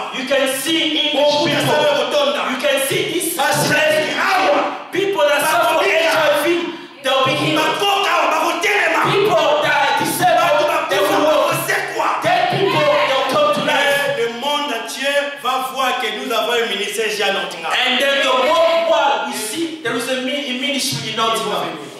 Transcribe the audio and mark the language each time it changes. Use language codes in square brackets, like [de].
[en] You can see English people. You can see this people that suffer HIV. They'll be healed. People that are disabled, they will walk. Dead people, they'll come to life. [fr] Le monde entier va voir que nous avons un ministère ici à Nottingham. [en] And then the whole world will see there is a ministry in Nottingham.